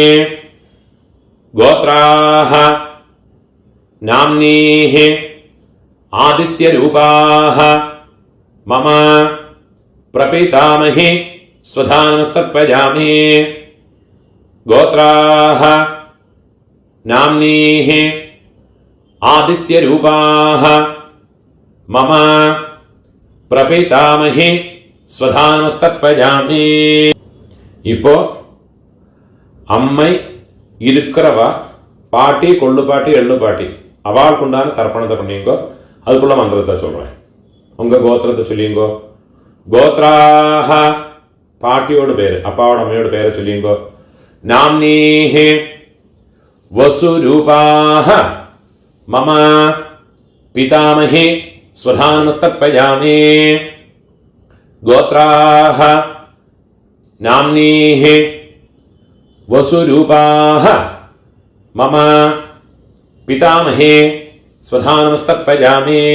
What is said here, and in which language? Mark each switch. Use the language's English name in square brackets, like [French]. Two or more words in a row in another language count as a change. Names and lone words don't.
[Sanskrit] ഗോത്രാഹ നാംനീഃ ആദിത്യരൂപാഃ മമ പ്രപിതാമഹേ സ്വധാനമസ്തർപ്പയാമി. ഗോത്രാഹ നാംനീഃ ആദിത്യരൂപാഃ മമ പ്രപിതാമഹേ സ്വധാനമസ്തർപ്പയാമി. [Tamil] இப்போ அம்மை இருக்கிறவ பாட்டி கொள்ளுப்பாட்டி எள்ளுப்பாட்டி அவளுக்குண்டான தர்ப்பணத்தை பண்ணிங்கோ. அதுக்குள்ள மந்திரத்தை சொல்கிறேன். உங்கள் கோத்திரத்தை சொல்லிங்கோ. கோத்ராஹ பாட்டியோட பேரு, அப்பாவோட அம்மாவோட பேரை சொல்லும்போ [Sanskrit] नाम्नीः वसुरूपाः मम पितामही स्वधानमस्तर्पयामि. ഗോത്രാഹ നാംനീഹി വസുരൂപാഹ മമ പിതാമഹി സ്വധാനമസ്തർപ്പയാമി.